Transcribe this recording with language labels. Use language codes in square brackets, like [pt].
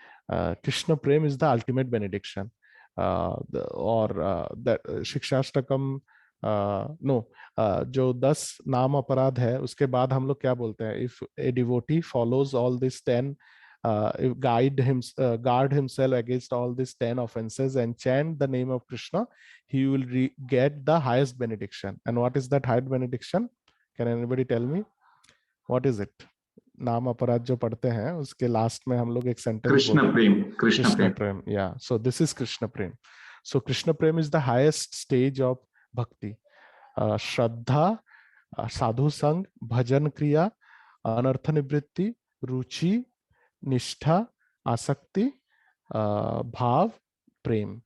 [en] Krishna prem is the ultimate benediction. [hi] और शिक्षाष्टकम no जो 10 नाम अपराध है उसके बाद हम लोग क्या बोलते हैं, [en] If a devotee follows all this 10, guard himself against all these 10 offenses and chant the name of Krishna, he will get the highest benediction. And what is that highest benediction? Can anybody tell me what is it? [hi] नाम अपराध जो पढ़ते हैं उसके last में हम लोग एक सेंटेंस, कृष्ण प्रेम, कृष्ण [en] Prem, yeah so this is Krishna prem. So Krishna prem is the highest stage of bhakti. [hi] श्रद्धा, साधु संग, भजन क्रिया, अनर्थ निवृत्ति, रुचि, निष्ठा, आसक्ति, भाव, प्रेम।